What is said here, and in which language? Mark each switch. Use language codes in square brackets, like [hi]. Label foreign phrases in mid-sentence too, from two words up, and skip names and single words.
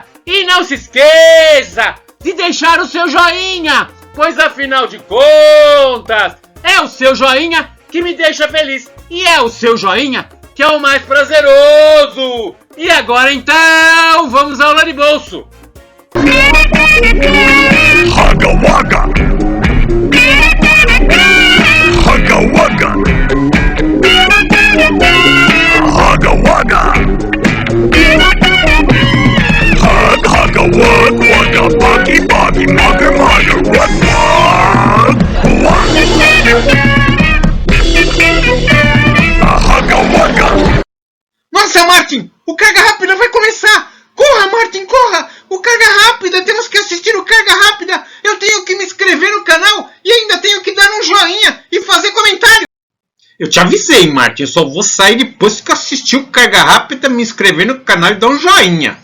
[pt] E não se esqueça de deixar o seu joinha, pois afinal de contas, é o seu joinha que me deixa feliz. E é o seu joinha que é o mais prazeroso. E agora então, vamos à aula de bolso. Haga Waga! Haga Waga! Haga Waga! Haga Wag Waga Buggy Buggy Mugger Mugger Wag Wag Haga Waga! Nossa, Martin! O Carga Rápida vai começar! Corra, Martin, corra! O Carga Rápida! Temos que assistir o Carga Rápida! Eu tenho que me inscrever no canal e ainda tenho que dar um joinha e fazer comentário! Eu te avisei, Martin. Eu só vou sair depois que assistir o Carga Rápida, me inscrever no canal e dar um joinha.